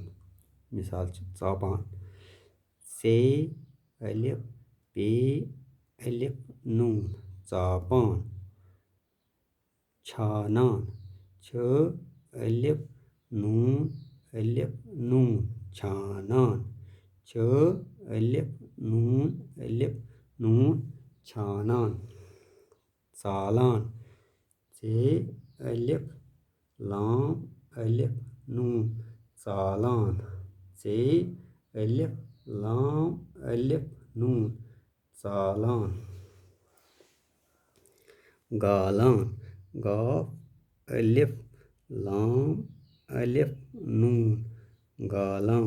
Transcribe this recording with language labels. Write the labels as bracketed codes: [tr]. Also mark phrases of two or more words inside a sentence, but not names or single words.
[ks] मिसाल चापान: से अलिफ पे अलिफ नून चापान। छानान: छ अलिफ नून अलिफ नून छानान। छ अलिफ नून अलिफ नून छानान। चालान: से अलिफ लाम अलिफ नून चालान। से अलिफ लाम अलिफ नून चालान। गालान: गाफ अलिफ लाम अलिफ नून गालान।